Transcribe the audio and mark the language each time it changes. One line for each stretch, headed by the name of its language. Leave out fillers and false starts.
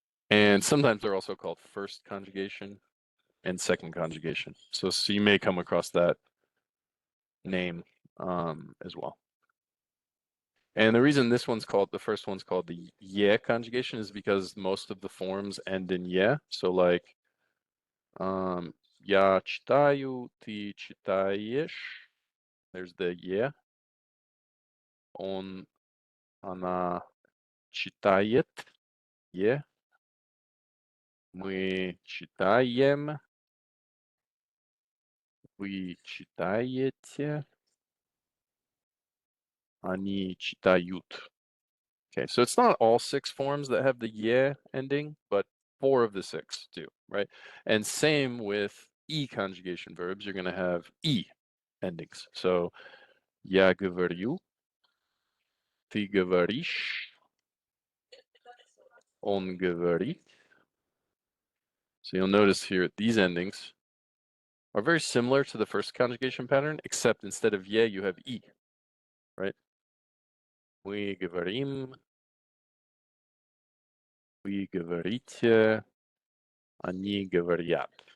English: And sometimes they're also called first conjugation and second conjugation. So you may come across that name as well. And the reason the first one's called the ye conjugation is because most of the forms end in ye. So like,
Russian: я читаю, ты читаешь.
English: There's the ye.
Russian: Она читает. Ye. Мы читаем. Вы читаете. Они читают.
English: Okay, so it's not all 6 forms that have the ye ending, but 4 of the 6 do, right? And same with e conjugation verbs, you're going to have e endings.
Russian: So я говорю, ты говоришь, он говорит.
English: So you'll notice here these endings are very similar to the first conjugation pattern, except instead of ye, you have e, right?
Russian: Мы говорим, вы говорите, они говорят.